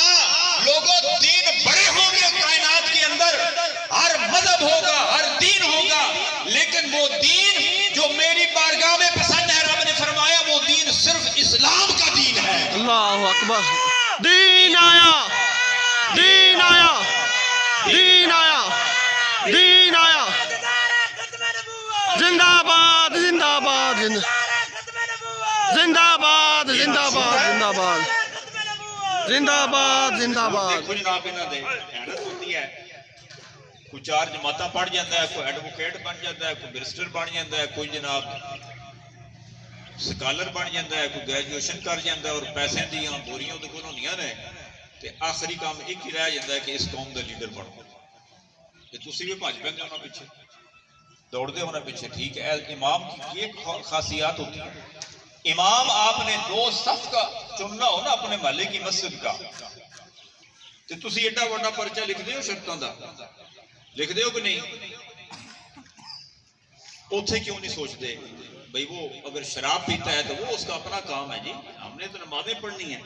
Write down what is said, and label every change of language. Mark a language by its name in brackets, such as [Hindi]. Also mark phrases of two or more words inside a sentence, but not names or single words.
[Urdu] لوگوں دین بڑے ہوں گے کائنات کے اندر، ہر مذہب ہوگا، ہر دین ہوگا، لیکن وہ دین جو میری بارگاہ میں پسند ہے، رب نے فرمایا وہ دین صرف اسلام کا دین ہے. [Arabic] اللہ اکبر. [Urdu] دین آیا، دین آیا، دین آیا، دین آیا. زندہ باد، زندہ باد، زندہ باد، زندہ باد، زندہ باد، زندہ باد، زندہ باد. دیکھو جناب [Punjabi] انہاں دے [Urdu] حیرت ہوتی ہے. کوئی 4 جماعتاں پڑھ جاتا ہے، کوئی ایڈوکیٹ بن جاتا ہے، کوئی بیرسٹر بن جاتا ہے، کوئی جناب سکالر بن جاتا ہے، کوئی گریجویشن کر جاتا ہے، اور [Punjabi] پیسے دیاں بوریاں دے کول ہوندیاں نے تے [Urdu] آخری کام ایک ہی رہ جاتا ہے کہ اس قوم دا لیڈر بنو. [Punjabi] تے تسی بھی بھج پیندے انہاں پیچھے، دوڑدے انہاں پیچھے. [Urdu] ٹھیک ہے، امام کی ایک خاصیات ہوتی ہے. امام آپ نے 2 صف کا چننا ہو نا اپنے محلے کی مسجد کا، [Punjabi] تے تسی ایڈا بڑا پرچہ لکھ دے ہو شرطاں دا، لکھ دے ہو کہ نہیں؟ [Urdu] اوتھے کیوں نہیں سوچتے بھئی وہ اگر شراب پیتا ہے تو وہ اس کا اپنا کام ہے جی، ہم نے تو نمازیں پڑھنی ہیں.